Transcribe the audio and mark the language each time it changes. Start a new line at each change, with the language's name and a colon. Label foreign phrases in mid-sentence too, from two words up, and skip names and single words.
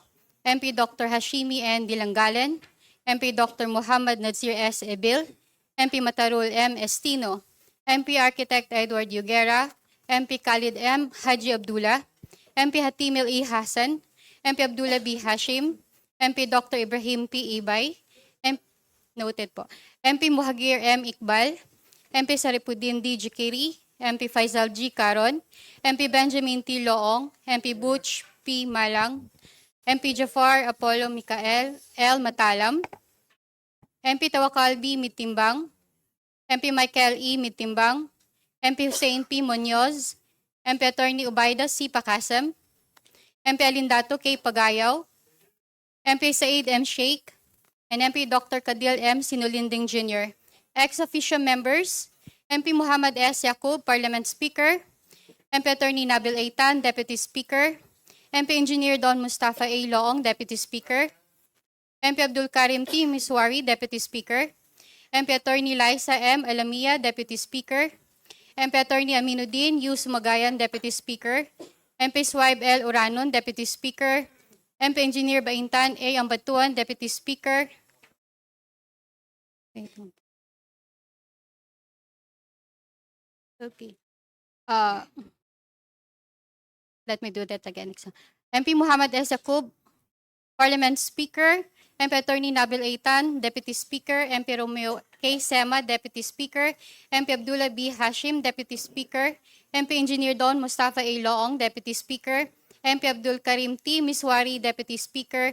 English: MP Dr. Hashimi N. Dilanggalan. MP Dr. Muhammad Nazir S. Ebil. MP Matarul M. Estino. MP Architect Edward Yugera. MP Khalid M. Haji Abdullah. MP Hatimil E. Hassan. MP Abdullah B. Hashim. MP Dr. Ibrahim P. Ibay. Noted po. MP Muhagir M. Iqbal. MP Saripudin D. Jikiri. MP Faisal G. Caron. MP Benjamin T. Loong. MP Butch P. Malang. MP Jafar Apollo Mikael L. Matalam. MP Tawakal B. Mitimbang. MP Michael E. Mitimbang. MP Hussein P. Munoz. MP Attorney Ubaida C. Pakasam. MP Alindato K. Pagayaw. MP Said M. Sheikh. And MP Dr. Kadil M. Sinulinding Jr. Ex-officio members, MP Muhammad S. Yaqub, Parliament Speaker. MP Attorney Nabil A. Tan, Deputy Speaker. MP Engineer Don Mustafa A. Loong, Deputy Speaker. MP Abdul Karim T. Miswari, Deputy Speaker. MP Attorney Liza M. Alamia, Deputy Speaker. MP Attorney Aminuddin U. Sumagayan, Deputy Speaker. MP Swaib L. Uranon, Deputy Speaker. MP Engineer Baintan A. Ambatuan, Deputy Speaker. Okay. Let me do that again. MP Muhammad S. Yaqub, Parliament Speaker. MP Attorney Nabil A. Tan, Deputy Speaker. MP Romeo K. Sema, Deputy Speaker. MP Abdullah B. Hashim, Deputy Speaker. MP Engineer Don Mustafa A. Loong, Deputy Speaker. MP Abdul Karim T. Miswari, Deputy Speaker.